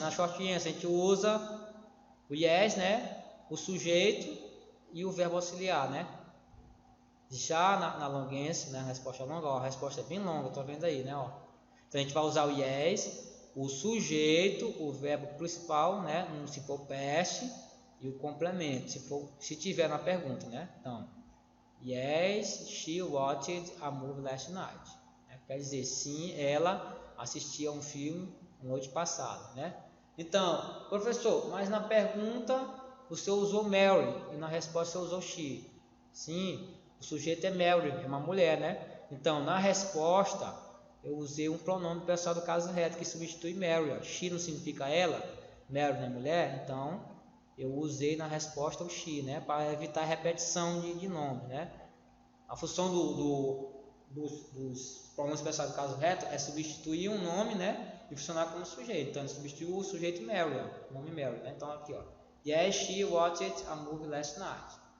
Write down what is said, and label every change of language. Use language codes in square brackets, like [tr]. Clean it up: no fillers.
[pt] Na short answer a gente usa o yes, né, o sujeito e o verbo auxiliar, né? Já na long answer, né, a resposta longa, ó, a resposta é bem longa, tô vendo aí, né, ó. Então a gente vai usar o yes, o sujeito, o verbo principal, né, no simple past e o complemento, se tiver na pergunta, né? [en] Então, yes, she watched a movie last night. [pt] Quer dizer, sim, ela assistiu a um filme na noite passada, né? Então, professor, mas na pergunta você usou Mary e na resposta você usou she. Sim, o sujeito é Mary, é uma mulher, né? Então, na resposta eu usei um pronome pessoal do caso reto que substitui Mary. Ó. She não significa ela, Mary não é mulher, então eu usei na resposta o she, né? Para evitar repetição de nome, né? A função dos pronomes pessoais do caso reto é substituir um nome, né? E funcionar como sujeito. Então, ele substituiu o sujeito Mary, ó, o nome Mary, né? Então, aqui, ó. [en] Yes, she watched a movie last night.